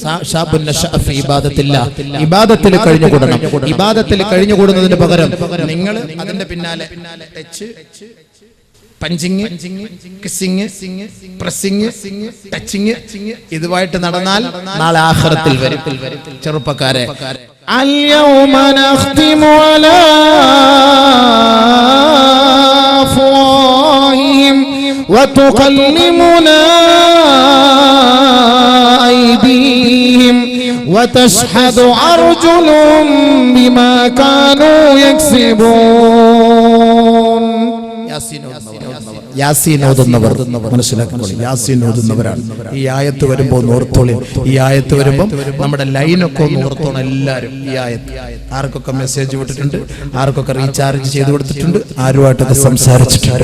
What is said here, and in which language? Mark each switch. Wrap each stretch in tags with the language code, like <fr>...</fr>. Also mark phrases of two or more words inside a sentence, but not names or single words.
<ml>ഇബാദത്തിൽ കഴിഞ്ഞുകൂടണം. ഇബാദത്തിൽ കഴിഞ്ഞുകൂടുന്നതിന് പകരം നിങ്ങൾ അതിന്റെ പിന്നാലെ</ml> <en>touch, punching, kissing, pressing, touching</en> <ml>ഇതുമായിട്ട് നടന്നാൽ നാളെ ആഖിറത്തിൽ വരും. ചെറുപ്പക്കാരെ,</ml> <ar>اليوم نختم على أفواههم وتكلمنا أيديهم وتشهد أرجلهم بما كانوا يكسبون.</ar> <ml>യാസീൻ ഓതുന്നവർ മനസ്സിലാക്കുമ്പോൾ യാസീൻ ഓതുന്നവരാണ്. ഈ ആയത്ത് വരുമ്പോൾ ഓർത്തോളി. ഈ ആയത്ത് വരുമ്പോൾ നമ്മുടെ ലൈനൊക്കെ ഒന്ന് ഓർത്തോണം എല്ലാവരും. ഈ ആയത്ത് ആർക്കൊക്കെ മെസ്സേജ് വിട്ടിട്ടുണ്ട്, ആർക്കൊക്കെ റീചാർജ് ചെയ്ത് കൊടുത്തിട്ടുണ്ട്, ആരുമായിട്ടൊക്കെ സംസാരിച്ചിട്ടുണ്ട്.</ml>